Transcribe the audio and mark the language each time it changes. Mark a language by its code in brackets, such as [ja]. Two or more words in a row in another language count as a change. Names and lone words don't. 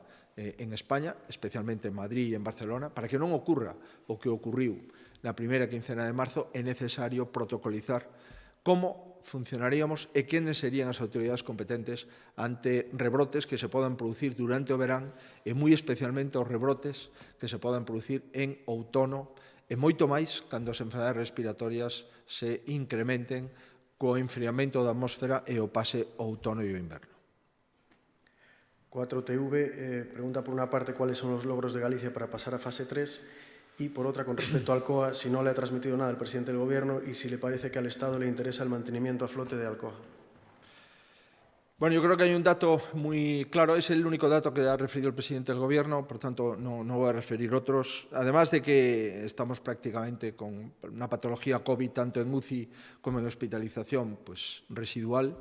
[gl] en España, especialmente en Madrid e en Barcelona, para que non ocurra o que ocurriu na primeira quincena de marzo, é necesario protocolizar como funcionaríamos e quenes serían as autoridades competentes ante rebrotes que se podan producir durante o verán e moi especialmente os rebrotes que se podan producir en outono e moito máis cando as enfermedades respiratorias se incrementen co enfriamento da atmósfera e o pase ao outono e o inverno. 4TV pregunta por unha parte cuáles son os logros de Galicia para pasar a fase 3 [es] y por otra con respecto al Alcoa si no le ha transmitido nada el presidente del Gobierno y si le parece que al Estado le interesa el mantenimiento a flote de Alcoa. Bueno, yo creo que hay un dato muy claro, es el único dato que ha referido el presidente del Gobierno, por tanto no voy a referir otros, además de que estamos prácticamente con una patología COVID tanto en UCI como en hospitalización pues residual.